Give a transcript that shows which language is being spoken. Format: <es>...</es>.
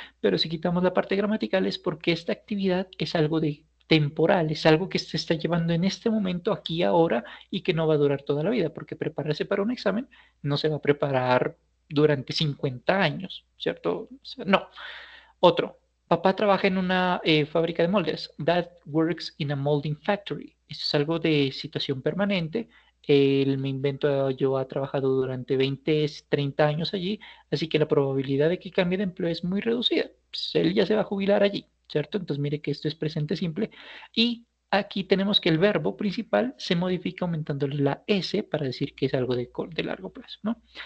<es>Pero si quitamos la parte gramatical es porque esta actividad es algo de temporal, es algo que se está llevando en este momento, aquí, ahora, y que no va a durar toda la vida, porque prepararse para un examen no se va a preparar durante 50 años, ¿cierto? O sea, no. Otro, papá trabaja en una fábrica de moldes.</es> <en>Dad works in a molding factory.</en> <es>Eso es algo de situación permanente. Él, me invento, yo ha trabajado durante 20, 30 años allí, así que la probabilidad de que cambie de empleo es muy reducida. Pues él ya se va a jubilar allí, ¿cierto? Entonces mire que esto es presente simple. Y aquí tenemos que el verbo principal se modifica aumentando la S para decir que es algo de largo plazo, ¿no?</es>